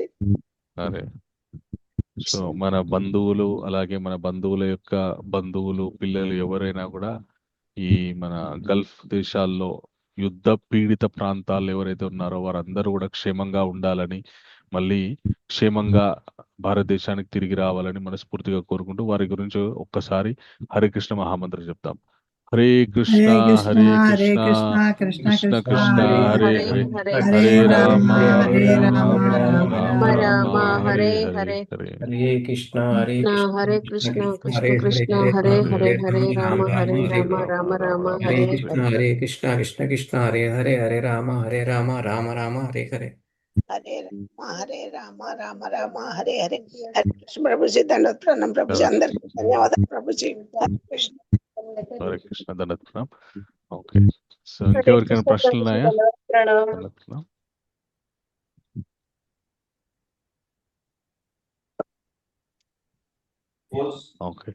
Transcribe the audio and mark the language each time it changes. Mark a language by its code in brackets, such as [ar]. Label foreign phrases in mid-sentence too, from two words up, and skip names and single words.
[te] అరే, సో మన బంధువులు అలాగే మన బంధువుల యొక్క బంధువులు పిల్లలు ఎవరైనా కూడా ఈ మన గల్ఫ్ దేశాల్లో యుద్ధ పీడిత ప్రాంతాల్లో ఎవరైతే ఉన్నారో వారందరూ కూడా క్షేమంగా ఉండాలని, మళ్ళీ క్షేమంగా భారతదేశానికి తిరిగి రావాలని మనస్ఫూర్తిగా కోరుకుంటూ వారి గురించి ఒక్కసారి హరే కృష్ణ మహామంత్రం చెప్తాం. [sa] హరే కృష్ణ హరే హరే కృష్ణ కృష్ణ హరే కృష్ణ కృష్ణ కృష్ణ కృష్ణ హరే హరే హరే హరే హరే హరే రామ హరే హరే రామ రామ రామ రామ రామ రామ హరే హరే హరే హరే హరే. హరే కృష్ణ హరే హరే కృష్ణ కృష్ణ కృష్ణ కృష్ణ హరే కృష్ణ హరే హరే హరే హరే హరే హరే రామ రామ రామ హరే హరే రామ హరే రామ కృష్ణ రామ హరే హరే కృష్ణ కృష్ణ కృష్ణ హరే హరే హరే రామ రామ రామ హరే హరే. హరే రామ రామ రామ హరే హరే. [te] హరే కృష్ణ ప్రభుజీ, దండవత్ ప్రణామం ప్రభుజీ, అందరికీ ధన్యవాదాలు ప్రభుజీ. హరే కృష్ణ. హరే కృష్ణ దండత్వం. ఓకే, సో ఇంకెవరికైనా ప్రశ్నలు ఉన్నాయా? ప్రణామం. దండత్వం. ఓకే.